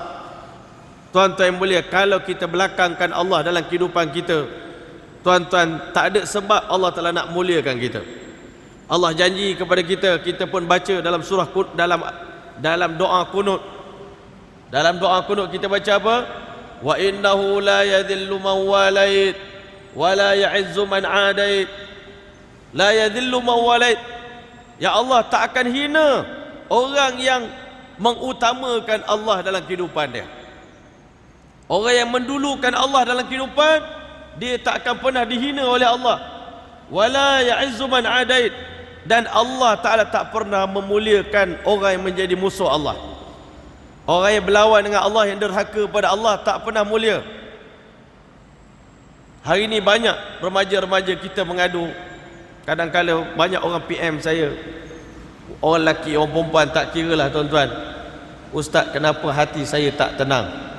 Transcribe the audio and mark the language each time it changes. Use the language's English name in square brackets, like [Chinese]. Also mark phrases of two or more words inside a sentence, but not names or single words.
[Malay] Tuan-tuan yang mulia, kalau kita belakangkan Allah dalam kehidupan kita, tuan-tuan, tak ada sebab Allah Ta'ala nak muliakan kita. Allah janji kepada kita, kita pun baca dalam surah, dalam doa kunut. Dalam doa kunut kita baca apa? [Arabic] وإنه لا يذل من واليت ولا يعز من عاديت. لا يذل من واليت. [Malay] Ya Allah, tak akan hina orang yang mengutamakan Allah dalam kehidupan dia. Orang yang mendulukan Allah dalam kehidupan, dia tak akan pernah dihina oleh Allah. [Arabic] ولا يعز من عاديت. [Malay] Dan Allah Ta'ala tak pernah memuliakan orang yang menjadi musuh Allah. Orang yang berlawan dengan Allah, yang derhaka pada Allah, tak pernah mulia. Hari ini banyak remaja-remaja kita mengadu. Kadang-kadang banyak orang PM saya, orang lelaki, orang perempuan, tak kira lah tuan-tuan, Ustaz, kenapa hati saya tak tenang?